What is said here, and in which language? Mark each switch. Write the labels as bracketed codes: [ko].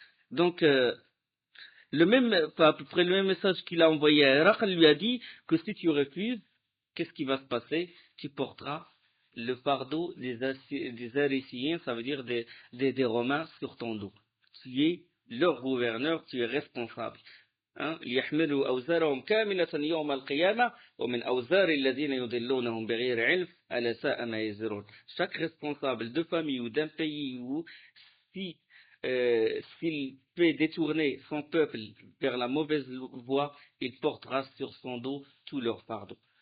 [fr] Donc, à peu près le même message qu'il a envoyé à Héracl lui a dit que si tu refuses, qu'est-ce qui va se passer? Tu porteras le fardeau des Aréciens, ça veut dire des Romains sur ton dos. Tu es leur gouverneur, tu es responsable. [ar] ليحملوا أوزارهم كاملة يوم القيامة ومن أوزار الذين يضلونهم بغير علم ألا ساء ما يزرون. [fr] Chaque responsable de famille ou d'un pays ou s'il fait détourner son peuple vers la mauvaise voie, il portera sur son dos tout leur fardeau.